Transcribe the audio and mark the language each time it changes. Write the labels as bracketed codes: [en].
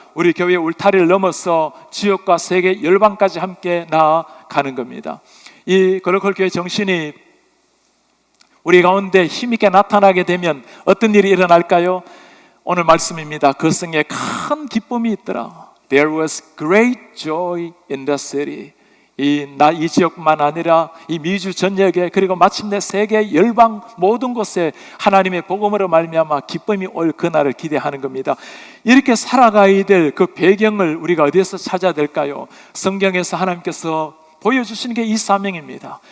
[ko] 우리 교회의 울타리를 넘어서 지역과 세계 열방까지 함께 나아가는 겁니다. 이 글로컬 교회 정신이 우리 가운데 힘있게 나타나게 되면 어떤 일이 일어날까요? 오늘 말씀입니다. 그 성에 큰 기쁨이 있더라. [en] There was great joy in the city. [ko] 이 지역만 아니라 이 미주 전역에, 그리고 마침내 세계 열방 모든 곳에 하나님의 복음으로 말미암아 기쁨이 올 그날을 기대하는 겁니다. 이렇게 살아가야 될 그 배경을 우리가 어디에서 찾아야 될까요? 성경에서 하나님께서 보여주시는 게 이 사명입니다.